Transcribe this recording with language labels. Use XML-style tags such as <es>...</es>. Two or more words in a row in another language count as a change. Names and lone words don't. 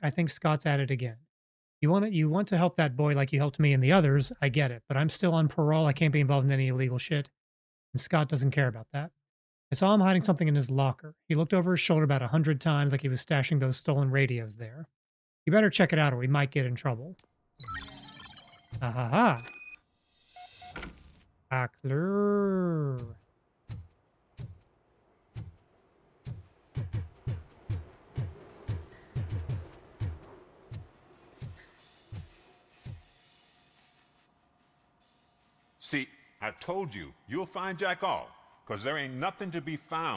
<en>I think Scott's at it again. You want to help that boy like you helped me and the others. I get it, but I'm still on parole. I can't be involved in any illegal shit. And Scott doesn't care about that. I saw him hiding something in his locker. He looked over his shoulder about 100 times like he was stashing those stolen radios there. You better check it out or we might get in trouble. Ha ha ha. Hackler. See, I've told you, you'll find Jack all, because there ain't nothing to be found.</en>